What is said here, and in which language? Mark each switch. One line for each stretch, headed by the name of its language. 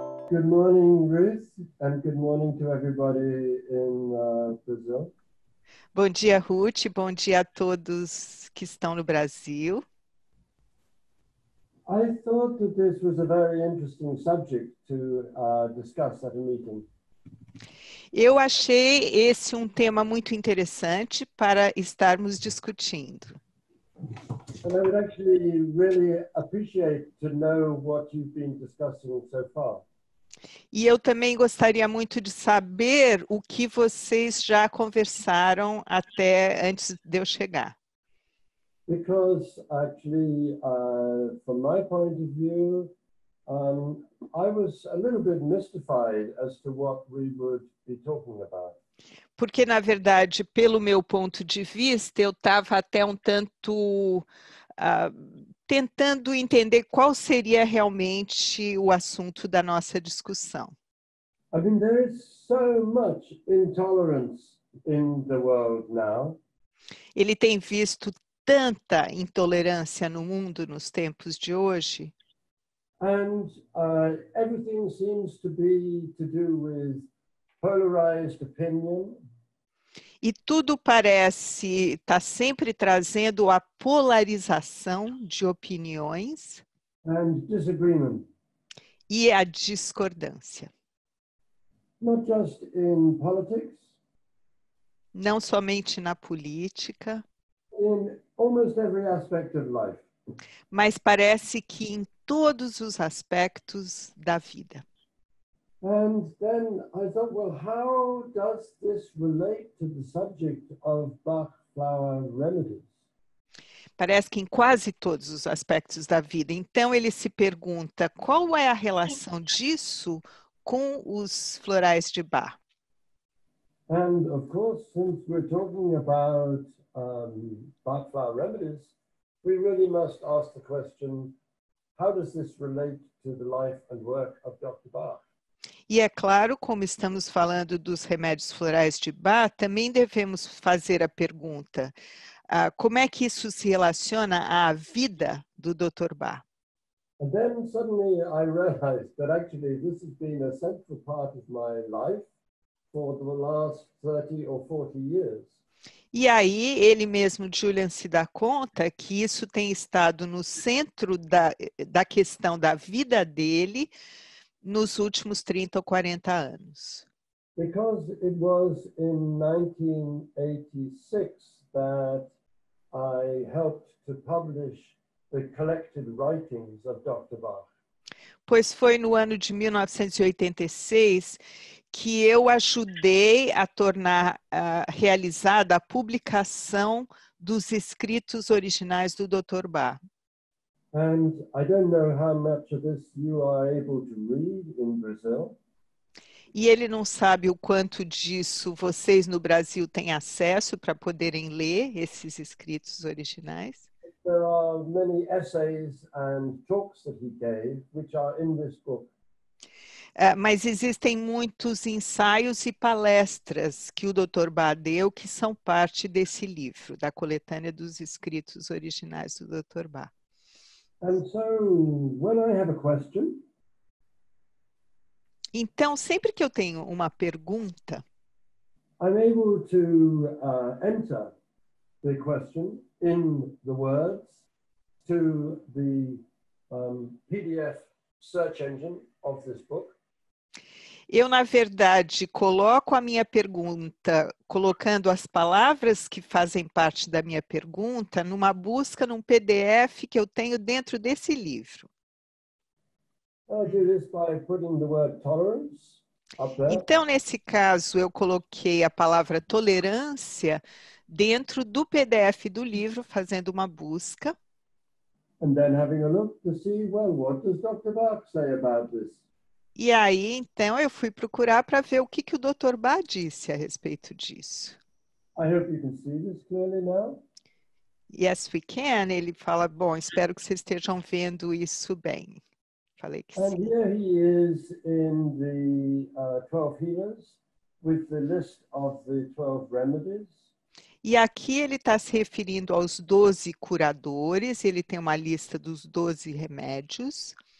English: Good morning, Ruth, and good morning to everybody in Brazil.
Portuguese: Bom dia, Ruth. Bom dia a todos que estão no Brasil.
English: I thought that this was a very interesting subject to discuss at a meeting.
Portuguese: Eu achei esse um tema muito interessante para estarmos discutindo.
English: And I would actually really appreciate to know what you've been discussing so far.
Portuguese: E eu também gostaria muito de saber o que vocês já conversaram até antes de eu chegar.
English: Because actually, from my point of view, I was a little bit mystified as to what we would be talking about.
Portuguese: Porque, na verdade, pelo meu ponto de vista, eu estava até um tanto tentando entender qual seria realmente o assunto da nossa discussão.
English: I mean, there is so much intolerance in the world now.
Portuguese: Ele tem visto tanta intolerância no mundo nos tempos de hoje.
English: And everything seems to be to do with polarized opinion.
Portuguese: E tudo parece estar sempre trazendo a polarização de opiniões
English: And disagreement,
Portuguese: e a discordância.
English: not just in politics,
Portuguese: Não somente na política,
English: in almost every aspect of life.
Portuguese: mas parece que em todos os aspectos da vida.
English: And then I thought, well, how does this relate to the subject of Bach flower remedies?
Portuguese: Parece que em quase todos os aspectos da vida. Então ele se pergunta qual é a relação disso com os florais de Bach.
English: And of course, since we're talking about Bach flower remedies, we really must ask the question, how does this relate to the life and work of Dr. Bach?
Portuguese: E é claro, como estamos falando dos remédios florais de Bach, também devemos fazer a pergunta, como é que isso se relaciona à vida do Dr. Bach?
English: And then suddenly I realized that actually this has been a central part of my life for the last 30 or 40 years.
Portuguese: E aí ele mesmo, Julian, se dá conta que isso tem estado no centro da questão da vida dele nos últimos 30 ou 40 anos.
English: Because it was in 1986 that I helped to publish the collected writings of Dr. Bach.
Portuguese: Pois foi no ano de 1986 que eu ajudei a tornar realizada a publicação dos escritos originais do Dr. Bach.
English: And I don't know how much of this you are able to read in Brazil.
Portuguese: E ele não sabe o quanto disso vocês no Brasil têm acesso para poderem ler esses escritos originais.
English: There are many essays and talks that he gave, which are in this book.
Portuguese: Mas existem muitos ensaios e palestras que o Dr. Bach deu que são parte desse livro, da coletânea dos escritos originais do Dr. Bach.
English: And so when I have a question,
Portuguese: Então, sempre que eu tenho uma pergunta,
English: I'm able to enter the question in the words to the PDF search engine of this book.
Portuguese: eu, na verdade, coloco a minha pergunta, colocando as palavras que fazem parte da minha pergunta numa busca num PDF que eu tenho dentro desse livro.
English: I do this by putting the word tolerance up there.
Portuguese: Então, nesse caso, eu coloquei a palavra tolerância dentro do PDF do livro, fazendo uma busca.
English: And then having a look to see, well, what does Dr. Bach say about this?
Portuguese: E aí, então, eu fui procurar para ver o que o Dr. Bach disse a respeito disso.
English: I hope you can see this clearly now. Yes, we can.
Portuguese: Ele fala, bom, espero que vocês estejam vendo isso bem. Falei que
English: And
Portuguese: sim.
English: here he is in the 12 healers with the list of the 12 remedies.
Portuguese: E aqui ele está se referindo aos 12 curadores, ele tem uma lista dos 12 remédios.